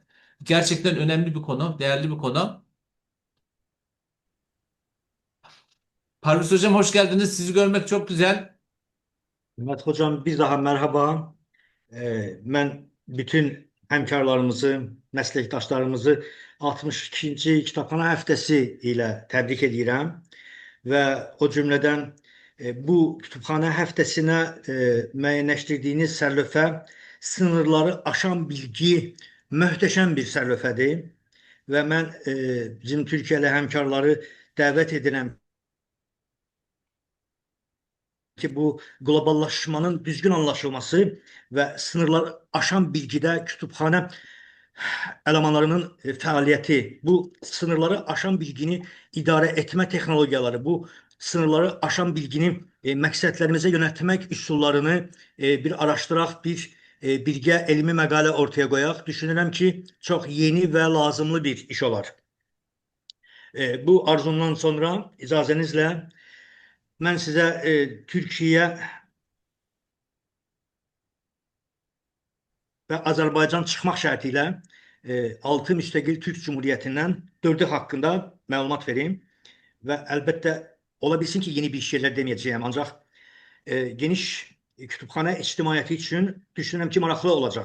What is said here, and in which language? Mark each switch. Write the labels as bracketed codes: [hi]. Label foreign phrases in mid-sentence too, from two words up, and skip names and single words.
[tr] Gerçekten önemli bir konu, değerli bir konu. Parviz Hocam hoş geldiniz. Sizi görmek çok güzel. Mehmet Hocam bir daha merhaba. Ben bütün hemkarlarımızı, meslektaşlarımızı 62. [az] Kitabxana Həftəsi ilə təbrik edirəm və o cümlədən bu kütüphane həftəsinə müəyyənləşdirdiyiniz sərlövhə sınırları aşan bilgi möhtəşəm bir sərlövhədir və mən bizim Türkiyəli həmkarları dəvət edirəm ki bu globallaşmanın düzgün anlaşılması ve sınırları aşan bilgide [tr] kütüphane elemanlarının [az] fəaliyyəti, bu sınırları aşan bilgini idarə etmə texnologiyaları, bu sınırları aşan bilgini məqsədlərimizə yönəltmək üsullarını bir araşdıraq, bir birgə elmi məqalə ortaya qoyaq. Düşünürəm ki, çox yeni və lazımlı bir iş olar. Bu arzumdan sonra icazənizlə mən sizə Türkiyə və Azərbaycan çıxmaq şərti ilə 6 müstəqil Türk Cumhuriyyətindən 4'ü haqqında məlumat verim və əlbəttə ola bilsin ki, yeni bir şeylər deməyəcəyəm, ancaq geniş kütüphane ictimaiyyəti üçün düşünürəm ki, maraqlı olacaq.